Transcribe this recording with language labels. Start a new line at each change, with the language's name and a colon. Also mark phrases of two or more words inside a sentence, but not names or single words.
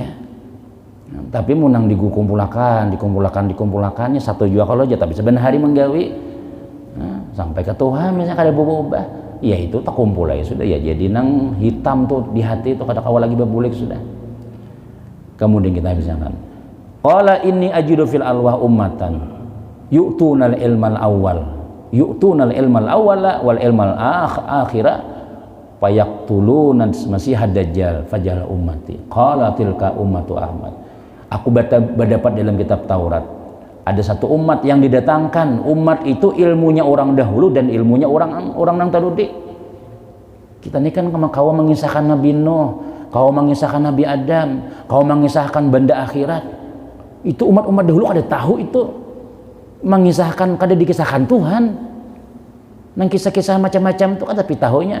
Banjar: Nah, tapi munang dikumpulakannya satu jua kalau aja, tapi sebenarnya hari menggawi nah, sampai ke Tuhan misalnya kada berubah ya itu tak kumpul aja sudah ya, jadi nang hitam tuh di hati tuh kada kawal lagi berbulik sudah. Kemudian kita misalkan
Arabic: قال إني أجد في الألواح أمة يؤتون العلم الأول والعلم الآخر فيقتلون مسيح الدجال فاجعل أمتي قال تلك أمة أحمد.
Banjar: Aku berdapat dalam kitab Taurat ada satu umat yang didatangkan, umat itu ilmunya orang dahulu dan ilmunya orang nang terdudi. Kita ini kan kau mengisahkan Nabi Nuh, kau mengisahkan Nabi Adam, kau mengisahkan benda akhirat, itu umat-umat dahulu ada tahu itu, mengisahkan kada dikisahkan Tuhan nang kisah-kisah macam-macam itu kan tapi tahunya.